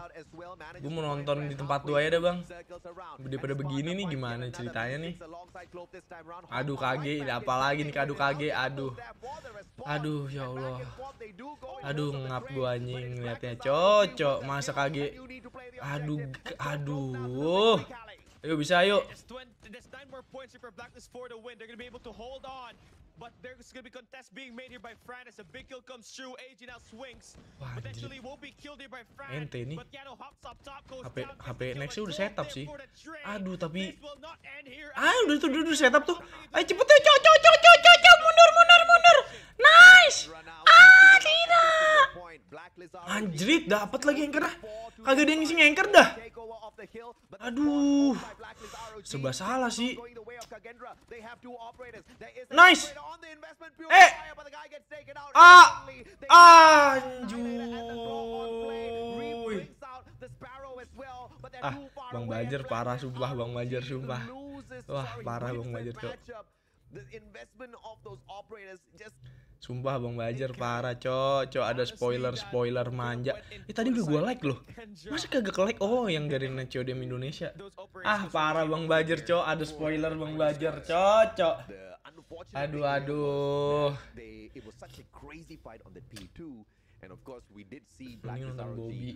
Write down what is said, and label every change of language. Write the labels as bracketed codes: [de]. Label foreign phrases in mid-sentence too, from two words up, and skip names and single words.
[id] Gue mau nonton di tempat lu aja dah, Bang. Daripada begini nih, gimana ceritanya nih? Aduh, KG, ini apalagi nih, aduh KG, aduh. Aduh, ya Allah. Aduh, ngap gua anjing liatnya, cocok. Masa KG. Aduh. Ayo bisa, ayo. [en] There's 9 more points here for Blacklist for the win. They're gonna be able to hold on, but there's gonna be contest being made here by Fran as a big kill comes through. AG now swings. Potentially won't be killed here by Fran. [id] Ente nih. [en] But Yano hops up top, goes [id] HP next udah setup sih. Aduh, tapi [en] This will not end here. [id] udah setup tuh. Ayo cepet tuh, cok, mundur. Nice. Kira. Anjrit, dapat lagi anchor dah. Kagak ada yang ngisi anchor dah. Aduh. Serba salah sih. Nice. Anjuy. Bang Bajer parah sumpah, Bang Bajer sumpah. Wah, parah Bang Bajer, Cok. Sumpah Bang Bajer parah, Cok. Ada spoiler manja. Tadi udah gua like loh. Masa kagak ke-like? Oh, yang Garena Codm Indonesia. Parah Bang Bajer, Cok. Ada spoiler Bang Bajer, Cok. Aduh. Ini nonton Bobby.